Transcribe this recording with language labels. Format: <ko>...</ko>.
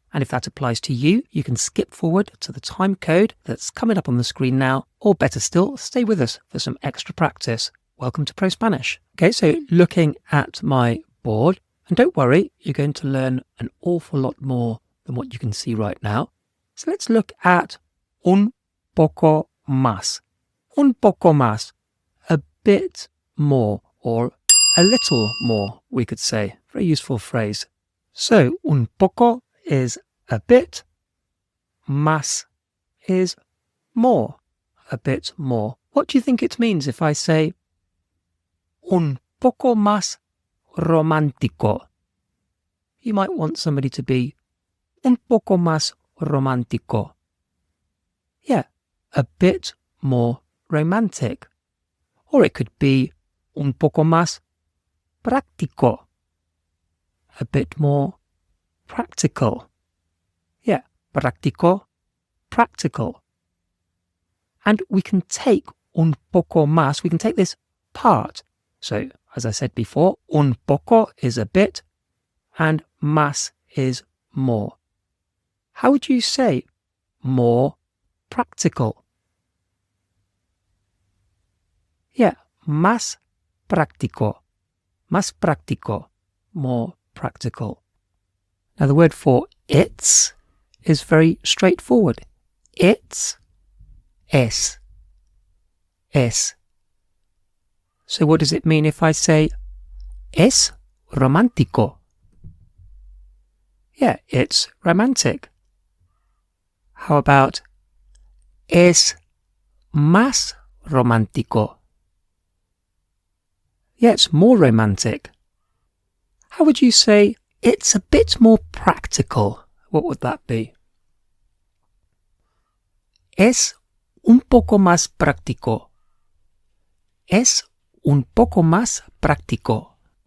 <en>And if that applies to you, you can skip forward to the time code that's coming up on the screen now, or better still, stay with us for some extra practice. Welcome to ProSpanish. Okay, so looking at my board, and don't worry, you're going to learn an awful lot more than what you can see right now. So let's look at</en> <es>un poco más. Un poco más,</es> <en>a bit more, or a little more, we could say. Very useful phrase. So,</en> <es>un poco</es> <en>is a bit, más is more, a bit more. What do you think it means if I say</en> <es>un poco más romántico?</es> <en>You might want somebody to be</en> <es>un poco más romántico.</es> <en>Yeah, a bit more romantic. Or it could be</en> <es>un poco más práctico,</es> <en>a bit more practical. Yeah, práctico, practical. And we can take</en> <es>un poco más,</es> <en>we can take this part. So, as I said before,</en> <es>un poco</es> <en>is a bit, and más is more. How would you say more practical? Yeah,</en> <es>más práctico. Más práctico,</es> <en>more practical. Now the word for it's is very straightforward. It's</en> <es>es. Es.</es> <en>So what does it mean if I say</en> <es>es romántico?</es> <en>Yeah, it's romantic. How about</en> <es>es más romántico?</es> <en>Yeah, it's more romantic. How would you say it's a bit more practical? What would that be?</en> <es>Es un poco más práctico. Es un poco más práctico.</es>